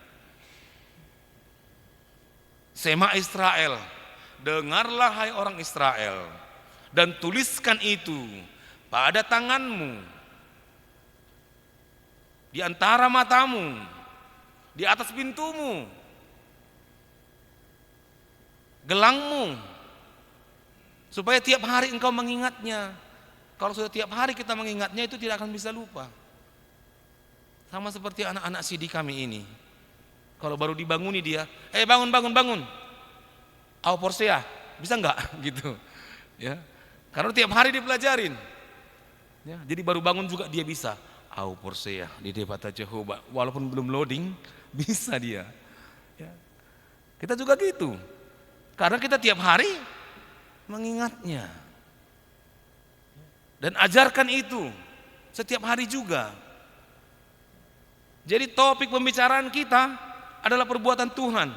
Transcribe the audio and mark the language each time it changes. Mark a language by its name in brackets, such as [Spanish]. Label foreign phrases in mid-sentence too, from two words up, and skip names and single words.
[Indonesian] Sema Israel, dengarlah hai orang Israel, dan tuliskan itu pada tanganmu, di antara matamu, di atas pintumu, gelangmu, supaya tiap hari engkau mengingatnya. Kalau sudah tiap hari kita mengingatnya, itu tidak akan bisa lupa. Sama seperti anak-anak sidi kami ini. Kalau baru dibanguni dia, bangun. [Batak Toba] Au porsea, [Indonesian] bisa enggak? Gitu. Ya. Karena tiap hari dipelajarin. Ya, jadi baru bangun juga dia bisa. [Batak Toba] Au porsea [Indonesian] di depan Jehovah, walaupun belum loading, bisa dia. Ya. Kita juga gitu. Karena kita tiap hari mengingatnya. Dan ajarkan itu setiap hari juga. Jadi topik pembicaraan kita adalah perbuatan Tuhan.